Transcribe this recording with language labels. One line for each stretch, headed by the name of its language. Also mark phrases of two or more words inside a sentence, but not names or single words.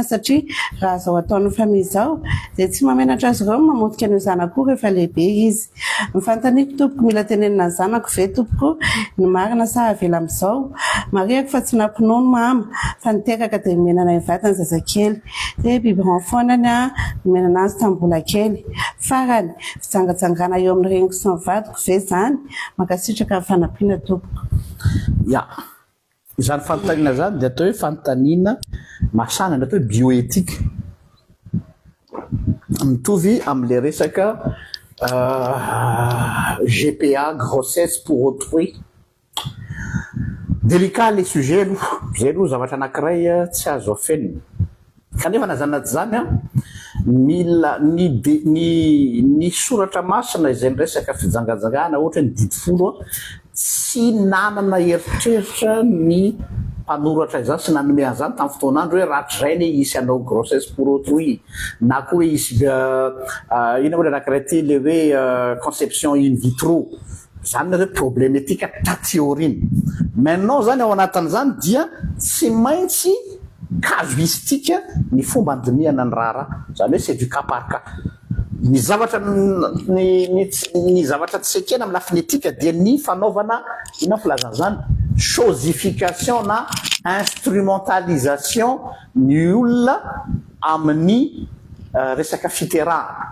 Malagasy: satria raha zao ataon'ny famille zao dia tsy mamenatra azy ireo mamotika ny zanako rehefa lehibe izy mifantaniko tompoko mila tenenina ny zanako ve tompoko ny marina sa avela amin'izao mariako fa tsy nampinono mama fa niteraka dia menana ny vatany zazakely dia biberon foanany menana azy tambola kely farany fijangajangana eo amin'ny reniko sy ny vadiko ve zany makasitraka ny fanampiana tompoko ya izany fanontaniana zany dia atao hoe fanontaniana masanana atao hoe bioéthique mitovy amin'ilay resaka GPA
French: grossesse pour autrui délicat les sujets
Malagasy: zay aloha zavatra anankiray tsy azo afenina kanefa nazanady zany mila ny soratra masina izay nyresaka fijangajangana ohatra ny didy folo tsy nanana eritreritra ny mpanoratra izany sy nanome an'izany tamin'ny fotoanandro hoe ratrazay ny isy anao
French: grossesse pour autrui
Malagasy: na koa hoe isy ina hoe anankiray ty le hoe
French: conception in vitro
Malagasy: zany nareo problématika taty-aoriny. Maintenant zany ao anatin'izany dia tsy maintsy casuistique ny fomba andiniana ny raha zany hoe
French: c'est du cas par cas.
Malagasy: Ny zavatra ny zavatra tsy ekena amin'ny lafiny etika dia ny fanaovana ina filazana zany chosification na instrumentalisation ny olona amin'ny resaka fiterahana.